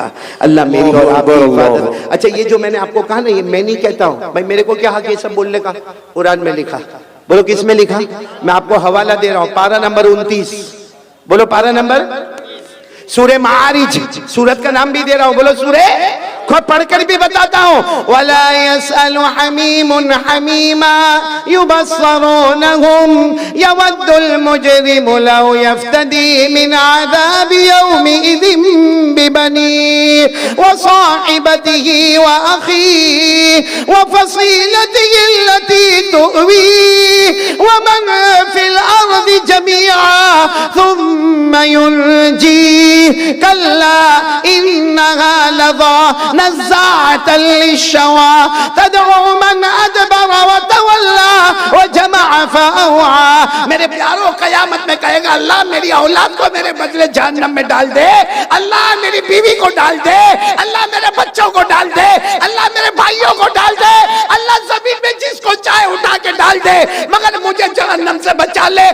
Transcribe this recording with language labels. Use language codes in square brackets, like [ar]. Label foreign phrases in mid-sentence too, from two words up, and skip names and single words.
[hi] अल्लाह मेरी और आपकी हिफाजत। अच्छा, ये जो मैंने आपको कहा ना, ये मैं नहीं कहता हूँ भाई, मेरे को क्या हक ये सब बोलने का? कुरान में लिखा। बोलो किस में लिखा? मैं आपको हवाला दे रहा हूँ, पारा नंबर 29। बोलो पारा नंबर, सूरे मारिज, सूरत का नाम भी दे रहा हूँ, बोलो सूरे खुद पढ़कर भी बताता हूँ, [ar] ولا يسأل حميم حميما يبصرونهم يود المجرم لو يفتدي من عذاب يومئذ ببنيه وصاحبته وأخيه وفصيلته التي تؤويه ومن في الأرض جميعا ثم ينجيه كلا إنها لظى نزاعة للشوى تدعو من أدبر وتولى وجمع فأوعى. [hi] मेरे प्यारों, कयामत में कहेगा अल्लाह मेरी औलाद को मेरे बदले जहन्नम में डाल दे, अल्लाह मेरी बीवी को डाल दे, अल्लाह मेरे बच्चों को डाल दे, अल्लाह मेरे भाइयों को डाल दे, अल्लाह जमीन में जिसको चाहे उठा के डाल दे, मगर मुझे जहन्नम से बचा ले।